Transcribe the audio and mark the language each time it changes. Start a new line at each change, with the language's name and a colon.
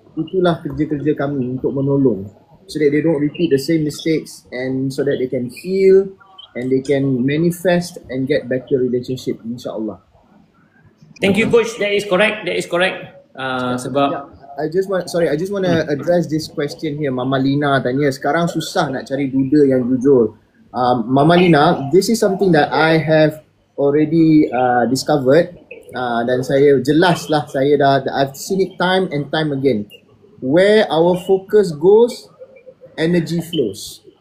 Malay: Itulah kerja-kerja kami untuk menolong,
English: so that they don't repeat the same mistakes and so that they can heal and they can manifest and get better relationship, insyaAllah. Thank you coach, that is correct.
Malay: Sebab
English: I just want to address this question here.
Malay: Mama Lina tanya, sekarang susah nak cari duda yang jujur.
English: Mama Lina, this is something that I have already discovered.
Malay: Dan saya jelaslah,
English: I've seen it time and time again. Where our focus goes, energy flows.